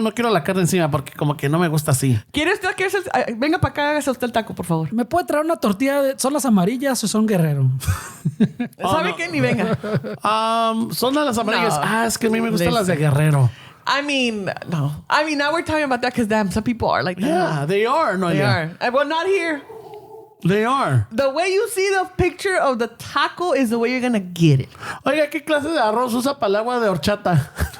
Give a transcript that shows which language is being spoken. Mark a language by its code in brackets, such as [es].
[es] No quiero la carne encima porque como que no me gusta así. ¿Quiere usted que venga para acá, hágase usted el taco, por favor? ¿Me puede traer una tortilla? ¿Son las amarillas o son guerrero? ¿Sabe no. qué? Ni venga. Son de las amarillas. No. Es que a mí me gustan las de Guerrero. [en] I mean, no. I mean, now we're talking about that because damn, some people are like that. Yeah, they are. No, They are. Well, not here. They are. The way you see the picture of the taco is the way you're gonna get it. [es] Oiga, ¿qué clase de arroz usa para el agua de horchata?